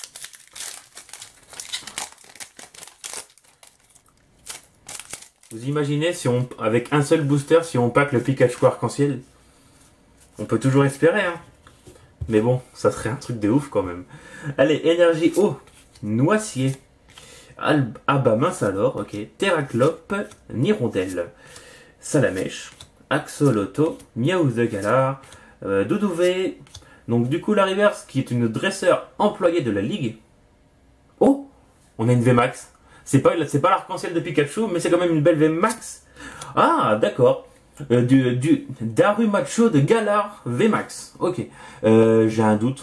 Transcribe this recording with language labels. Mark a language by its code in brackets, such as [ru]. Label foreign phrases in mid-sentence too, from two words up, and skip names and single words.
[fr] Vous imaginez si avec un seul booster, si on pack le Pikachu arc-en-ciel, on peut toujours espérer, hein. Mais bon, ça serait un truc de ouf quand même. Allez, énergie eau, Noicier, Mince alors, ok, Terraclope, Nirondelle, Salamèche, Axolotl, Miaouz de Galar, Doudouvé. Donc du coup la Reverse qui est une dresseur employée de la ligue. Oh, on a une VMAX. C'est pas l'arc-en-ciel de Pikachu, mais c'est quand même une belle VMAX. Ah d'accord. Du Darumacho de Galar VMAX. Ok. J'ai un doute.